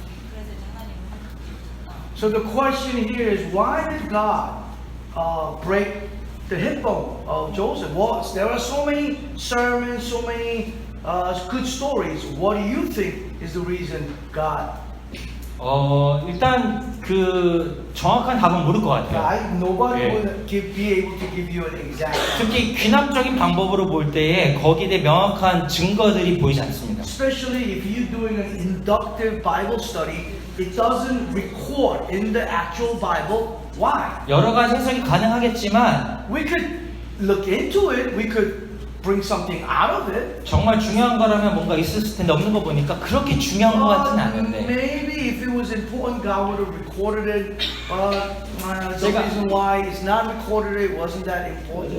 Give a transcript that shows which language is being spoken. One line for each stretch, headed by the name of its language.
Korean: 그래서 이제 하나님을 환대표를 쳤다.
English: So the question here is, why did God break the hip bone of Joseph? Well, there are so many sermons, so many good stories. What do you think is the reason God?
Korean: 일단 그 정확한 답은 모를 것 같아요.
English: Nobody Yeah. will be able to give you an exact answer.
Korean: 특히 귀납적인 방법으로 볼 때에 거기에 대해 명확한 증거들이 보이지 않습니다.
English: Especially if you're doing an inductive Bible study, it doesn't record in the actual Bible. Why?
Korean: 여러 가지 해석이 가능하겠지만
English: We could look into it. We could bring something out of it.
Korean: 정말 중요한 거라면 뭔가 있었을 텐데 없는 거 보니까 그렇게 중요한 것 같진 않은데
English: Maybe if it was important, God would have recorded it. The
Korean: 제가-
English: reason why it's not recorded, it wasn't that important.